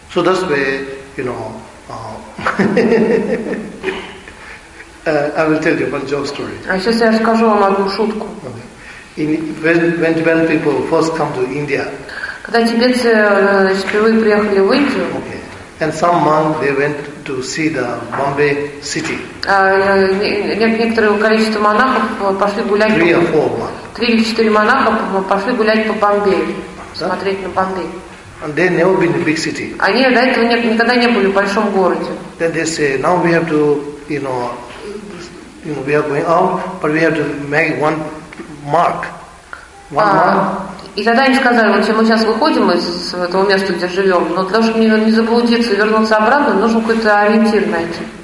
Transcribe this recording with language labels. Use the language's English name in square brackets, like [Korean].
[English] So that's where, you know, I will tell you one joke story. [Russian] А сейчас я расскажу вам одну шутку. [English] Okay. When Tibetan people first come to India, [Russian] когда тибетцы впервые приехали в Индию, [English] okay. And some monk, they went to see the Bombay city. [Russian] Некоторое количество монахов пошли гулять. [English] Three or four monks. [Russian] Три или четыре монаха пошли гулять по Бомбее, смотреть на Бомбей. [English] And they never been in big city. [Russian] Они до этого никогда не были в большом городе. [English] Then they say, now we have to, you know, we are going out, but we have to make one mark. One mark. [Russian] И тогда они сказали, вот мы сейчас выходим из этого места, где живем, но для того, чтобы не заблудиться и вернуться обратно, нужно какой-то ориентир найти.